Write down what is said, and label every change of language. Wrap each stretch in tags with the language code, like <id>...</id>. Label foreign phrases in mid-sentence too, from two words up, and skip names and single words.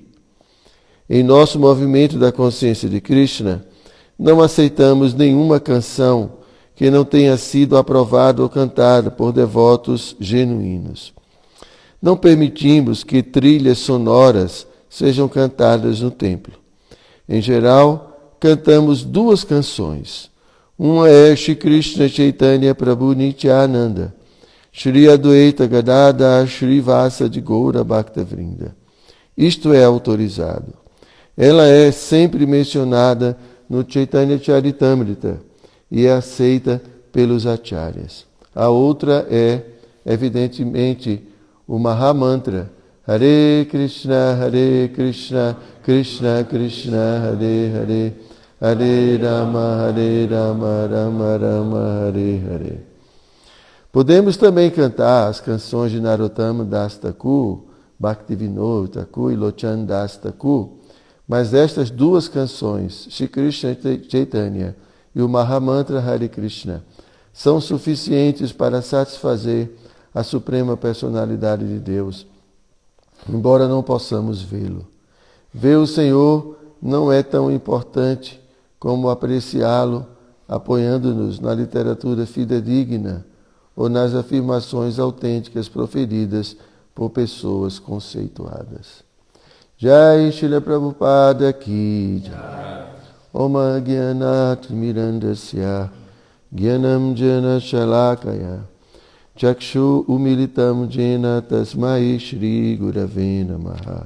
<pt>Em nosso movimento da consciência de Krishna, não aceitamos nenhuma canção que não tenha sido aprovada ou cantada por devotos genuínos. Não permitimos que trilhas sonoras sejam cantadas no templo. Em geral, cantamos duas canções. Uma é Shri Krishna Chaitanya Prabhu Nityananda, Shri Adwaita Gadadhar Shri Vasa de Goura Bhakta Vrinda. Isto é autorizado. Ela é sempre mencionada no Chaitanya Charitamrita e é aceita pelos acharyas. A outra é, evidentemente, o Mahamantra Hare Krishna, Krishna Krishna, Hare Hare, Hare Rama, Rama Rama, Hare Hare. Podemos também cantar as canções de Narottama Das Thakur, Bhaktivinoda Thakur e Lochan Das Thakur, mas estas duas canções, Shri Krishna Chaitanya e o Mahamantra Hare Krishna, são suficientes para satisfazer a suprema personalidade de Deus, embora não possamos vê-lo. Ver o Senhor não é tão importante como apreciá-lo apoiando-nos na literatura fidedigna ou nas afirmações autênticas proferidas por pessoas conceituadas.</pt> <hi>Jai Srila Prabhupada Ki Jai.</hi> <sa>Oma Gyanat Mirandasya Gyanam Jana Shalakaya Chakshu Umilitam Jena Tasmai Shri Gurave Namaha</sa>